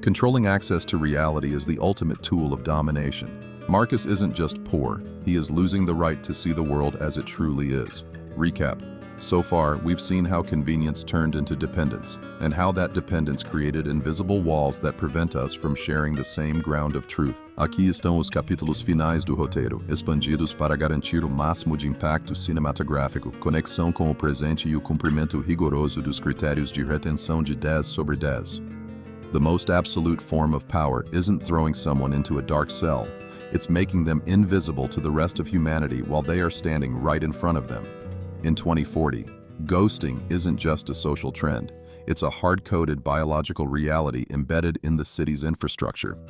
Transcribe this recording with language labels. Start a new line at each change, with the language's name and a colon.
English: Controlling access to reality is the ultimate tool of domination. Marcus isn't just poor, he is losing the right to see the world as it truly is. Recap. So far, we've seen how convenience turned into dependence, and how that dependence created invisible walls that prevent us from sharing the same ground of truth.
Portuguese: Aqui estão os capítulos finais do roteiro, expandidos para garantir o máximo de impacto cinematográfico, conexão com o presente e o cumprimento rigoroso dos critérios de retenção de 10/10.
English: The most absolute form of power isn't throwing someone into a dark cell, it's making them invisible to the rest of humanity while they are standing right in front of them. In 2040, ghosting isn't just a social trend. It's a hard-coded biological reality embedded in the city's infrastructure.